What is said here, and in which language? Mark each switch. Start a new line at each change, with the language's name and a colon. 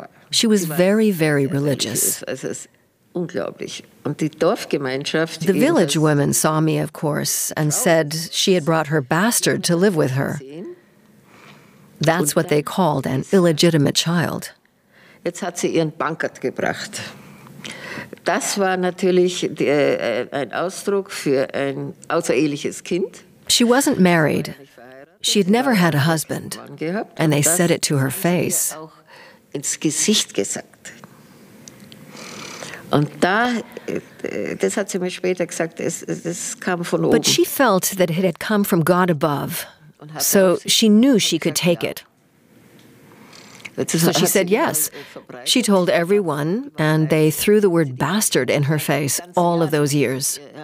English: She was very, very religious. The village women saw me, of course, and said she had brought her bastard to live with her. That's what they called an illegitimate child.
German: Jetzt hat sie ihren Bankert gebracht. Das war natürlich ein Ausdruck für ein außereheliches Kind.
English: She wasn't married. She had never had a husband, and they said it to her face.
German: Auch ins Gesicht gesagt. Und das hat sie mir später gesagt, das kam von oben.
English: But she felt that it had come from God above, so she knew she could take it. So she said yes. She told everyone, and they threw the word bastard in her face all of those years.